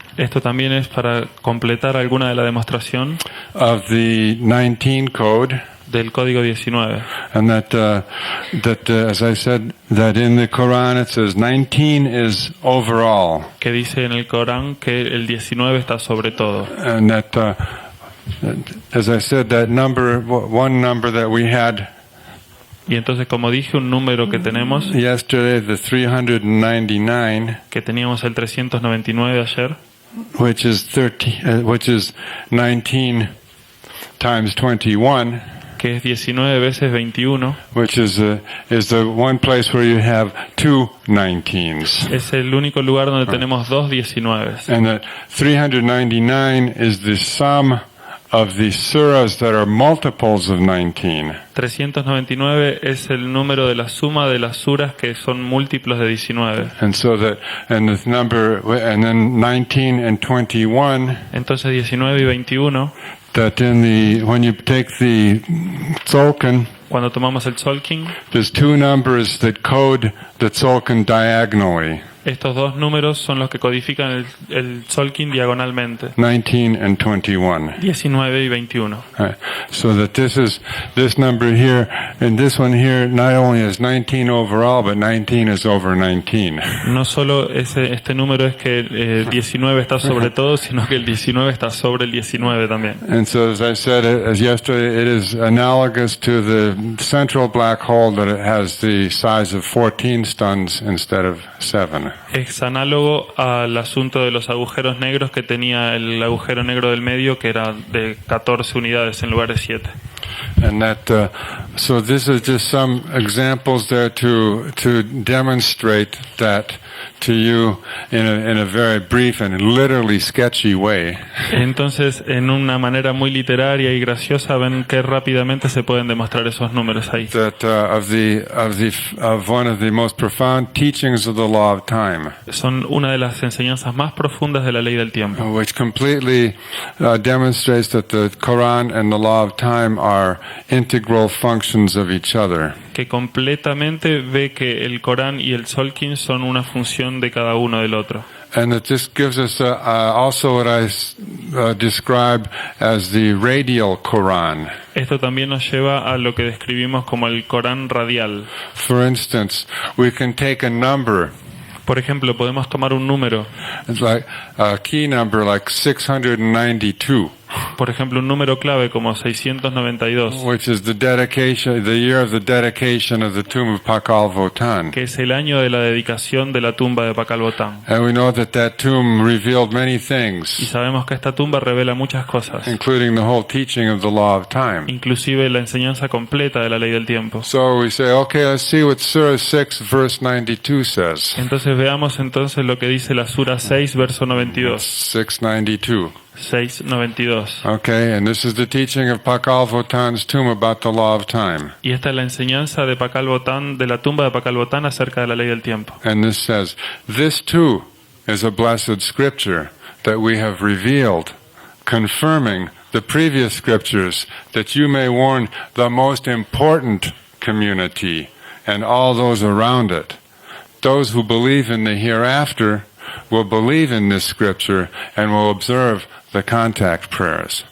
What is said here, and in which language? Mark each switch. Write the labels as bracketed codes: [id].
[es] Esto también es para completar alguna de la demostración [en] of the 19 code, [es] del código 19. [en] and that as I said, that in the Quran it says 19 is overall, [es] Que dice en el Corán que el 19 está sobre todo. [en] and that as I said, that number, one number that we had [es] Y entonces, como dije, un número que tenemos, [en] yesterday, the 399, [es] que teníamos el 399 ayer, [en] which is 19 times 21, [es] que es 19 veces 21, [en] which is the one place where you have 2 19s. [es] es el único lugar donde tenemos dos 19. [en] And that 399 is the sum of the surahs that are multiples of 19. [es] 399 es el número de la suma de las suras que son múltiplos de 19. [en] And so and this number, and then 19 and 21, [es] Entonces 19 y 21, [en] that when you take the tzolkin, [es] cuando tomamos el tzolkin, [en] there's 2 numbers that code the tzolkin diagonally, [es] estos dos números son los que codifican el tzolkin diagonalmente, [en] 19 and 21. [es] 19 y 21. [en] So that this number here, and this one here, not only is 19 overall, but 19 is over 19. [es] No solo este número es que 19 está sobre todo, sino que el 19 está sobre el 19 también. [en] And so, as I said as yesterday, it is analogous to the central black hole, that it has the size of 14 stuns instead of 7. [es] Es análogo al asunto de los agujeros negros que tenía el agujero negro del medio, que era de 14 unidades en lugar de 7. [en] And that, so this is just some examples there to demonstrate that to you in a very brief and literally sketchy way. [es] Entonces, en una manera muy literaria y graciosa, ven que rápidamente se pueden demostrar esos números ahí. [en] That of one of the most profound teachings of the law of time, [es] Son una de las enseñanzas más profundas de la ley del tiempo, [en] which completely demonstrates that the Quran and the law of time are integral functions of each other. [es] que completamente ve que el Corán y el tzolkin son una función de cada uno del otro. [en] And that this gives us also what I describe as the radial Quran. [es] Esto también nos lleva a lo que describimos como el Corán radial. [en] For instance, we can take a number [es] Por ejemplo, podemos tomar un número, [en] It's like a key number like 692, [es] por ejemplo, un número clave como 692, [en] which is the year of the dedication of the tomb of Pakal Votan. [es] que es el año de la dedicación de la tumba de Pakal Botán. [en] And we know that tomb revealed many [es] Y [en] things, [es] sabemos que esta tumba revela muchas cosas, [en] including the whole teaching of the law of time. [es] inclusive la enseñanza completa de la ley del tiempo. [en] So we say, okay, let's see what Surah 6 verse 92 says. [es] Entonces veamos entonces lo que dice la Sura 6, verso 92. [en] 692. [es] 6:92. [en] Okay, and this is the teaching of Pakal Votan's tomb about the law of time. [es] Y esta es la enseñanza de Pakal Botán, de la tumba de Pakal Botán acerca de la ley del tiempo. [en] And this says, this too is a blessed scripture that we have revealed, confirming the previous scriptures, that you may warn the most important community and all those around it. Those who believe in the hereafter will believe in this scripture and will observe the contact prayers.